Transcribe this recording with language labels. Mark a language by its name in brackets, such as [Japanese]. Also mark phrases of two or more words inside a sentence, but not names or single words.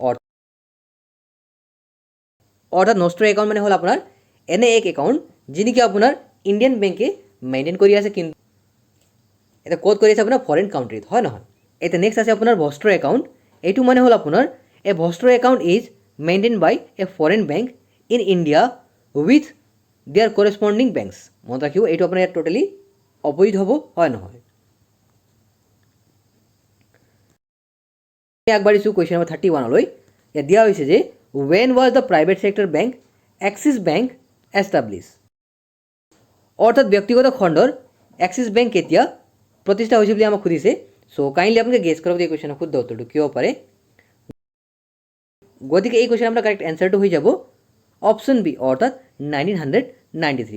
[Assamese] অর্থাৎ [English] nostro account [Assamese] মানে হল আপনার এনে এক অ্যাকাউন্ট যিনি কি আপনার [English] Indian bank [Assamese] মেনটেন করে আছে, কিন্তু এটা কোড করে আছে আপনার [English] foreign countries, [Assamese] হয় না হয়। এতে নেক্সট আছে আপনার [English] vostro account. [Assamese] এইটো মানে হল আপনার [English] a vostro account is maintain by a foreign bank in India with their corresponding banks. [Assamese] মনে রাখিব এইটো আপনার [English] totally opposite [Assamese] হব, হয় নহয়। আগবাঢ়িছোঁ [English] question number [Assamese] 31 লৈ। ইয়াত দিয়া হৈছে যে [English] when was the private sector bank Axis Bank established? [Assamese] অৰ্থাৎ ব্যক্তিগত খণ্ডৰ এক্সিছ বেংক কেতিয়া প্ৰতিষ্ঠা হৈছিল বুলি আমাক সুধিছে। [English] so kindly [Assamese] আপোনালোকে গেছ কৰক এই কুৱেশ্যনৰ শুদ্ধ উত্তৰটো কি হ'ব পাৰে। গতিকে এই কুৱেশ্যন আপোনাৰ [English] correct answer [Assamese] হৈ যাব [English] option B [Assamese] অৰ্থাৎ 1993।